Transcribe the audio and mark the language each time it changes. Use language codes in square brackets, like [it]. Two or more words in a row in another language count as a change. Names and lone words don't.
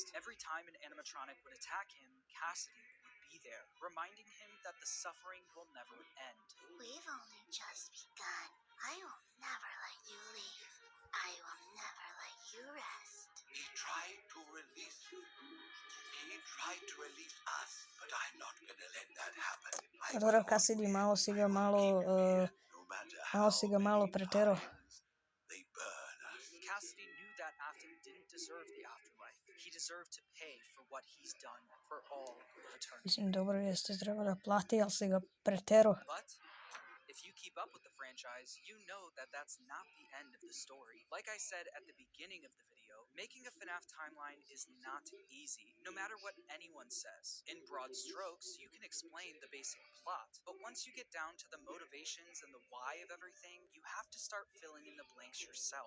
[en] Every time an animatronic would attack him, Cassidy would be there, reminding him that the suffering will never end. We've only just begun. I will never let you leave. I will never let you rest. He tried to release you. He tried to release us, but I'm not gonna let that happen. [sr] Dobro, Cassidy, malo si ga malo preterao. [en] They deserve to pay for what he's done for all of eternity. [sr] Mislim, dobro, jeste treba da plati, ali si ga pretero. [en] But if you keep up with the franchise, you know that that's not the end of the story. Like I said at the beginning of the video, making a FNAF timeline is not easy, no matter what anyone says. In broad strokes, you can explain the basic plot, but once you get down to the motivations and the why of everything, you have to start filling in the blanks yourself.